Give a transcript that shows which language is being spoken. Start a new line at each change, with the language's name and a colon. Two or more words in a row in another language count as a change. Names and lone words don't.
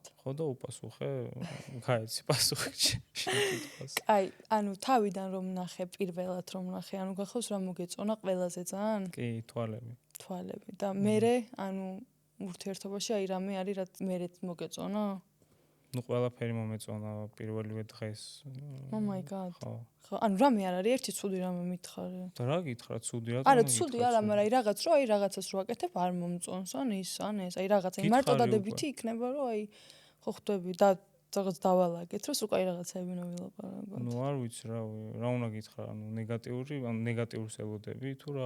Georgian: ხო და უპასუხე, გაიცი პასუხი შენ კითხვას. კაი, თავიდან რომ ნახე, პირველად რომ ნახე, გახავს რა მოგეწონა ყველაზე ძალიან? კი, თვალები. თვალები და მე ურთიერთობაში აი რამე არის, რაც მერეც მოგეწონა? ყველაფერი მომეწონა პირველივე დღეს.
English: Oh my god.
Georgian: ხო. რამე არ არის, ერთი ცუდი რამე მითხარი. და რა გითხრა, ცუდი რა? არა, ცუდი არა, მაგრამ აი რაღაცას რო აკეთებ არ მომწონს, ან ეს, აი რაღაცა მარტო დადებითი იქნება, რომ აი ხო ხვდები და რაღაც დავალაგეთ, რომ უკვე აი რაღაცები ვილაპარაკოთ. არ ვიცი რა უნდა გითხრა, ნეგატიურს ელოდები თუ რა?